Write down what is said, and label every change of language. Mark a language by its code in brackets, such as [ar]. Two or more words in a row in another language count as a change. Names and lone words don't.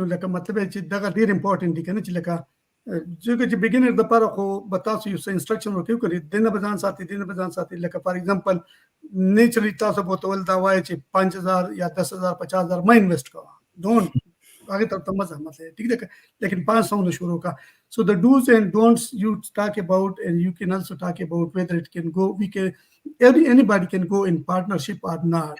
[ps] نو لکه مطلب یې چې دغه ډېر امپورټنټ دي که نه چې لکه ځکه چې بګینر دپاره خو به تاسو یو څه انسټرکشن ورکوي کړي دې نه به ځان ساتي دې نه به ځان ساتي. لکه [en] for example naturally [ps] تاسو به ورته ول دا وایي چې 5000 یا 10000 50000 مه انویسټ کوه ډونټ هغې طرف ته مه ځه مطلب ټیک ده لیکن 500 نه شروع کا. [en] So the do's and don'ts you talk about, and you can also talk about whether it can go, anybody can go in partnership or not.